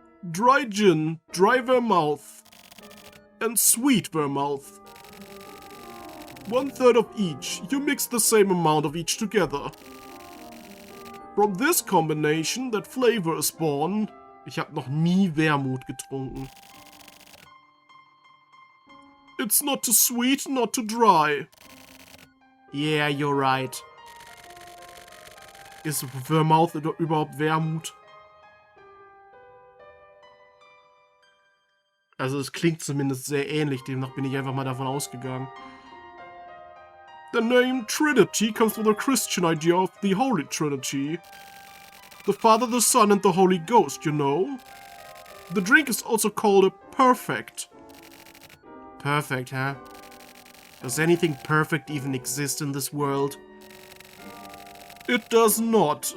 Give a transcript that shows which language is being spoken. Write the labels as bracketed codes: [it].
[en] Dry gin, dry vermouth, and sweet vermouth. 1/3 of each. You mix the same amount of each together. From this combination, that flavor is born. [de] Ich habe noch nie Wermut getrunken. [en] It's not too sweet, not too dry. Yeah, you're right. [de] Ist Vermouth überhaupt Wermut? Also es klingt zumindest sehr ähnlich, demnach bin ich einfach mal davon ausgegangen. [en] The name Trinity comes from the Christian idea of the Holy Trinity. The Father, the Son, and the Holy Ghost, you know? The drink is also called a perfect. Perfect, huh? Does anything perfect even exist in this world? It does not.